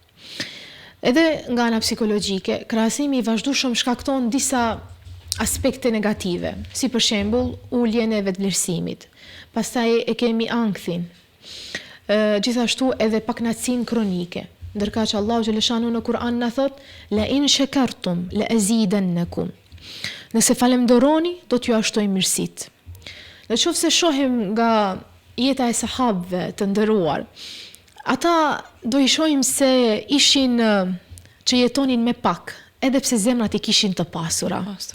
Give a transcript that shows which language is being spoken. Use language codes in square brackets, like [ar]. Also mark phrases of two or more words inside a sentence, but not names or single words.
[sq] Edhe nga ana psikologjike, krahasimi i vazhdueshëm shkakton disa aspekte negative, si për shembull uljen e vetvlerësimit. Pastaj e kemi ankthin. Gjithashtu edhe pakënaqësinë kronike. Ndërka që Allahu xhaleshanu në Kur'an na thot: [ar] "لئن شكرتم لأزيدنكم." [sq] Nëse falenderoni, do t'ju ashtoj mirësitë. Nëse shohim nga jeta e sahabëve të nderuar, ata do i shohim se ishin që jetonin me pak, edhe pse zemrat i kishin të pasura.